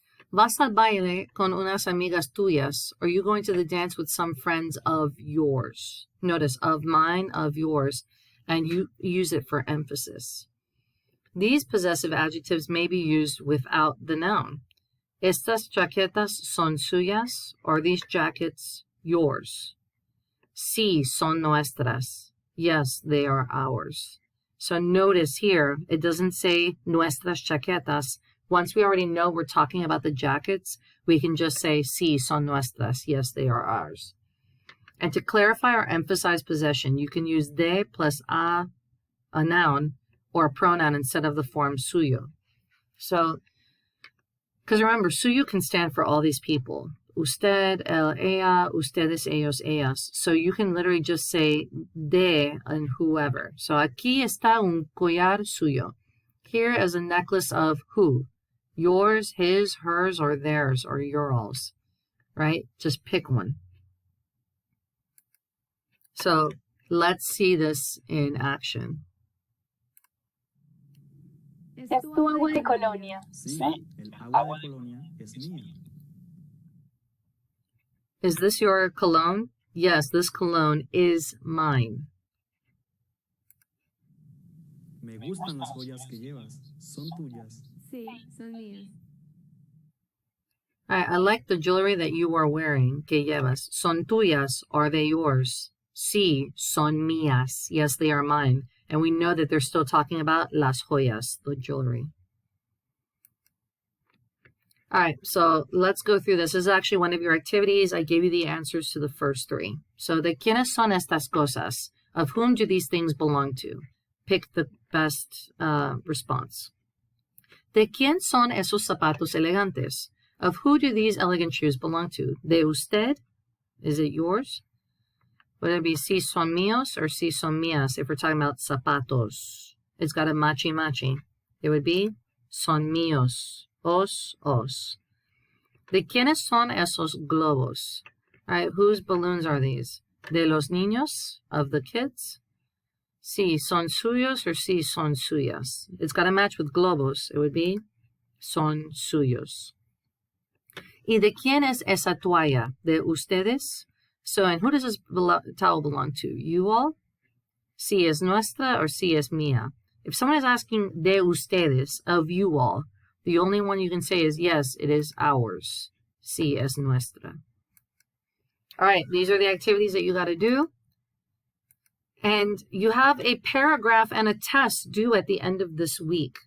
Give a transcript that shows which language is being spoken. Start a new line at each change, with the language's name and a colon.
Spanish: Vas al baile con unas amigas tuyas.
English: Are you going to the dance with some friends of yours? Notice, of mine, of yours, and you use it for emphasis. These possessive adjectives may be used without the noun.
Spanish: Estas chaquetas son suyas.
English: Are these jackets yours?
Spanish: Sí, son nuestras.
English: Yes, they are ours. So notice here, it doesn't say
Spanish: nuestras chaquetas.
English: Once we already know we're talking about the jackets, we can just say,
Spanish: sí, son nuestras.
English: Yes, they are ours. And to clarify or emphasize possession, you can use de plus a noun, or a pronoun instead of the form suyo. So, because remember, suyo can stand for all these people.
Spanish: Usted, él, ella, ustedes, ellos, ellas.
English: So you can literally just say de and whoever.
Spanish: So aquí está un collar suyo.
English: Here is a necklace of who? Yours, his, hers, or theirs, or yours. Right? Just pick one. So let's see this in action.
Spanish: ¿Es ¿Es tu agua de colonia? Sí, el agua de Colonia es mía.
English: Is this your cologne? Yes, this cologne is mine.
Spanish: Me gustan las joyas que llevas. Son tuyas. Sí, son mías.
English: I like the jewelry that you are wearing.
Spanish: Que llevas. Son tuyas.
English: Are they yours?
Spanish: Sí, son mías.
English: Yes, they are mine. And we know that they're still talking about
Spanish: las joyas,
English: the jewelry. All right, so let's go through this. This is actually one of your activities. I gave you the answers to the first three. So,
Spanish: ¿de quiénes son estas cosas?
English: Of whom do these things belong to? Pick the best response.
Spanish: ¿De quién son esos zapatos elegantes?
English: Of who do these elegant shoes belong to?
Spanish: De usted?
English: Is it yours? Would it be
Spanish: si son míos
English: or
Spanish: si son mías
English: if we're talking about zapatos? It's got a machi. It would be
Spanish: son míos.
English: Os.
Spanish: ¿De quiénes son esos globos?
English: All right, whose balloons are these?
Spanish: De los niños,
English: of the kids.
Spanish: Si son suyos
English: or
Spanish: si son suyas.
English: It's got to match with globos. It would be
Spanish: son suyos. ¿Y de quién es esa toalla? ¿De ustedes?
English: So, and who does this towel belong to? You all?
Spanish: Si es nuestra or si es mía?
English: If someone is asking
Spanish: de ustedes,
English: of you all, the only one you can say is yes, it is ours.
Spanish: Si es nuestra.
English: All right, these are the activities that you got to do. And you have a paragraph and a test due at the end of this week.